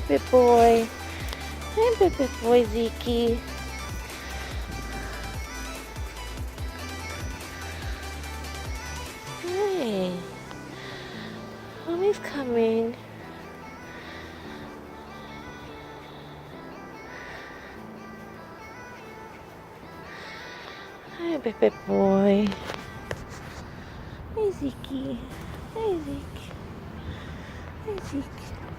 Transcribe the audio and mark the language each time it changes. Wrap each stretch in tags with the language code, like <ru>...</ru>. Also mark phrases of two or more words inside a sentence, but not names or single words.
<en>boy. Hi, baby boy, Zeke. Hi. Mommy's coming. Hi, baby boy. Hi, Zeke. Hi, Zeke. Hi, Zeke.</en>